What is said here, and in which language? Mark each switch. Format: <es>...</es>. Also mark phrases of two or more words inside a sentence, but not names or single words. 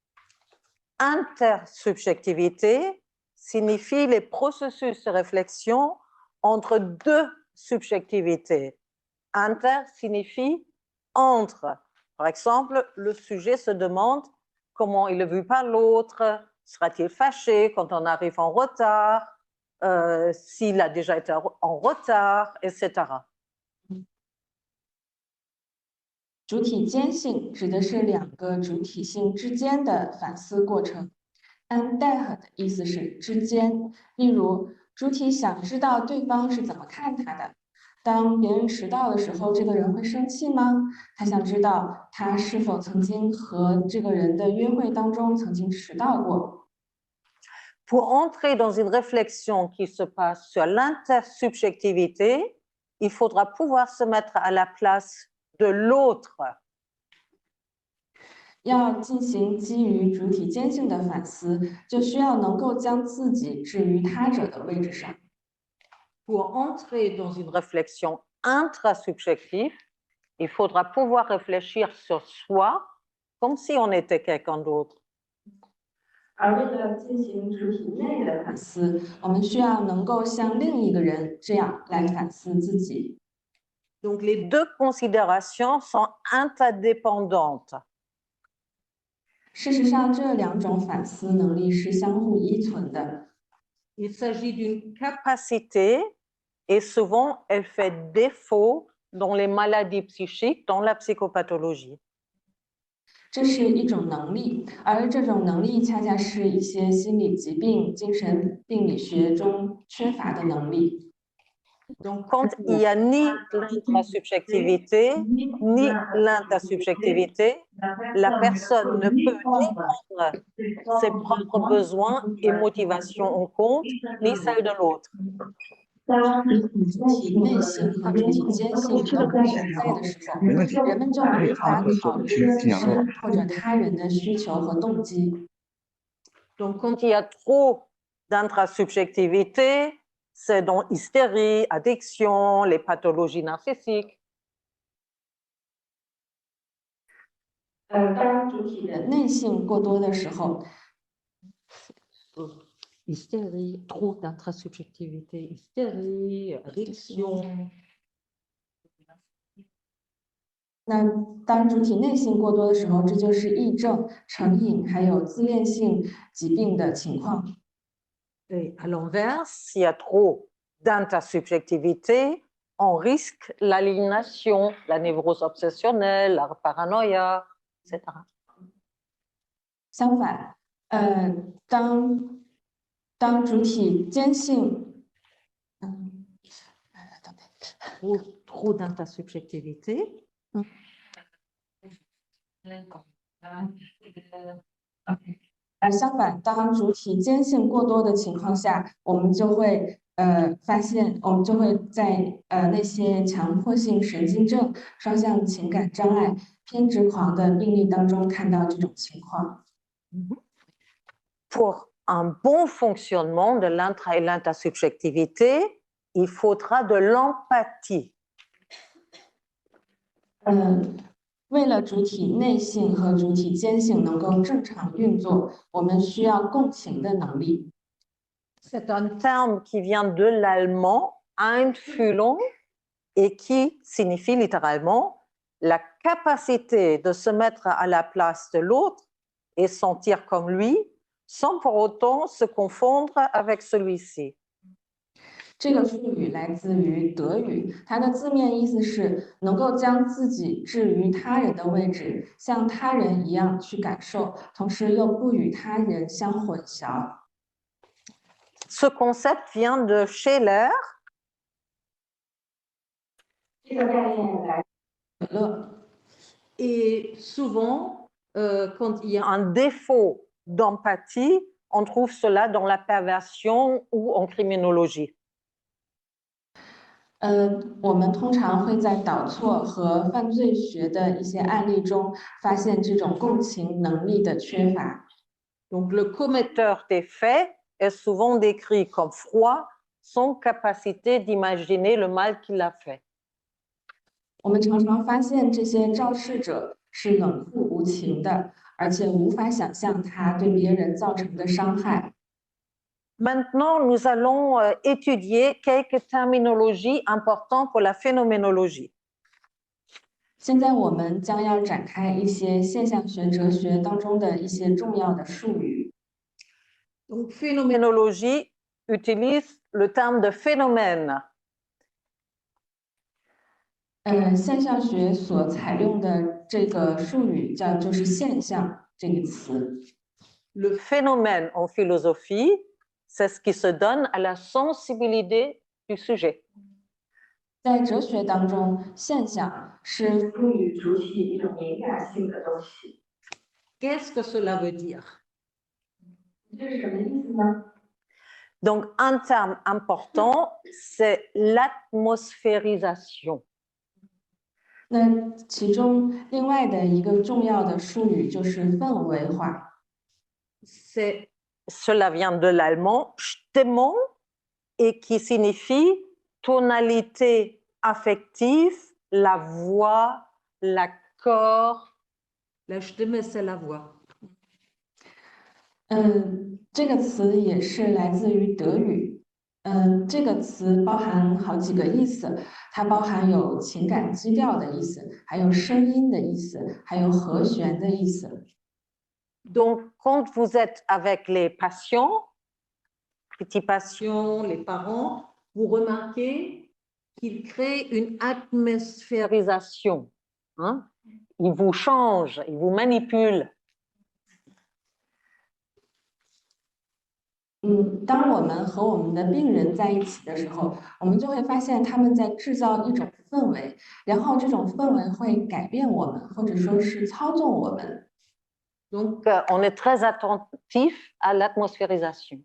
<fr>Intersubjectivité signifie les processus de réflexion entre deux subjectivités. Inter signifie entre. Par exemple, le sujet se demande comment il est vu par l'autre, sera-t-il fâché quand on arrive en retard, s'il a déjà été en retard, etc.</fr> <zh>主体间性指的是两个主体性之间的反思过程。Andeh 的意思是之间，例如主体想知道对方是怎么看他的。当别人迟到的时候，这个人会生气吗？他想知道他是否曾经和这个人的约会当中曾经迟到过。</zh> <fr>Pour entrer dans une réflexion qui se passe sur l'intersubjectivité, il faudra pouvoir se mettre à la place de l'autre.</fr> <zh>要进行基于主体间性的反思，就需要能够将自己置于他者的位置上。</zh> <fr>Pour entrer dans une réflexion intrasubjective, il faudra pouvoir réfléchir sur soi comme si on était quelqu'un d'autre.</fr> <zh>而为了进行主体内的反思，我们需要能够像另一个人这样来反思自己。</zh> <fr>Donc les deux considérations sont interdépendantes.</fr> <zh>事实上，这两种反思能力是相互依存的。</zh> <fr>Il s'agit d'une capacité et souvent elle fait défaut dans les maladies psychiques, dans la psychopathologie.</fr> <zh>这是一种能力，而这种能力恰恰是一些心理疾病、精神病理学中缺乏的能力。</zh> <fr>Donc, quand il n'y a ni l'intrasubjectivité, ni l'intersubjectivité, la personne ne peut ni prendre ses propres besoins et motivations en compte, ni celles de l'autre.</fr> <zh>当主体内性和主体间性都不存在的时候，人们就无法考虑自身或者他人的需求和动机。</zh> <fr>Donc, quand il y a trop d'intrasubjectivité, c'est dans hystérie, addiction, les pathologies narcissiques.</fr> <zh>当主体的内性过多的时候，</zh> <fr>Hystérie, trop d'intrasubjectivité, hystérie, addiction.</fr> <zh>那当主体内性过多的时候，这就是癔症、成瘾还有自恋性疾病的情况。</zh> <fr>Et à l'inverse, s'il y a trop d'intersubjectivité, on risque l'aliénation, la névrose obsessionnelle, la paranoïa, etc.</fr> <zh>相反，当主体间性，</zh> <fr>trop d'intersubjectivité.</fr> <zh>相反，当主体间性过多的情况下，我们就会发现，我们就会在那些强迫性神经症、双向情感障碍、偏执狂的病例当中看到这种情况。</zh> <fr>Pour un bon fonctionnement de l'intra et l'intersubjectivité, il faudra de l'empathie.</fr> <zh>为了主体内性和主体间性能够正常运作，我们需要共情的能力。</zh> <fr>C'est un terme qui vient de l'allemand Einfühlung et qui signifie littéralement la capacité de se mettre à la place de l'autre et sentir comme lui, sans pour autant se confondre avec celui-ci.</fr> <zh>这个术语来自于德语，它的字面意思是能够将自己置于他人的位置，像他人一样去感受，同时又不与他人相混淆。</zh> <fr>Ce concept vient de Scheler.</fr> <zh>这个概念来自可乐。</zh> <fr>Et souvent, quand il y a un défaut d'empathie, on trouve cela dans la perversion ou en criminologie.</fr> <zh>我们通常会在导错和犯罪学的一些案例中发现这种共情能力的缺乏。</zh> <fr>Donc, le commetteur des faits est souvent décrit comme froid, sans capacité d'imaginer le mal qu'il a fait.</fr> <zh>我们常常发现这些肇事者是冷酷无情的，而且无法想象他对别人造成的伤害。</zh> <fr>Maintenant, nous allons étudier quelques terminologies importantes pour la phénoménologie.</fr> <zh>现在我们将要展开一些现象学哲学当中的一些重要的术语。</zh> <fr>Donc, phénoménologie utilise le terme de phénomène.</fr> <zh>现象学所采用的这个术语就是现象这个词。</zh> <fr>Le phénomène en philosophie, c'est ce qui se donne à la sensibilité du sujet.</fr> <zh>在哲学当中，现象是赋予主体一种敏感性的东西。</zh> <fr>Qu'est-ce que cela veut dire?</fr> <zh>这是什么意思呢？</zh> <fr>Donc, un terme important, c'est l'atmosphérisation.</fr> <zh>那其中另外的一个重要的术语就是氛围化。</zh> <fr>Cela vient de l'allemand Stimmung et qui signifie tonalité affective, la voix, l'accord. La Stimme, c'est la voix.</fr> <zh>这个词也是来自于德语。这个词包含好几个意思，它包含有情感基调的意思，还有声音的意思，还有和弦的意思。</zh> <fr>Donc, quand vous êtes avec les patients, petits patients, les parents, vous remarquez qu'ils créent une atmosphérisation. Hein? Ils vous changent, ils vous manipulent.</fr> <zh>当我们和我们的病人在一起的时候，我们就会发现他们在制造一种氛围，然后这种氛围会改变我们，或者说是操纵我们。</zh> <fr>Donc, on est très attentif à l'atmosphérisation.</fr>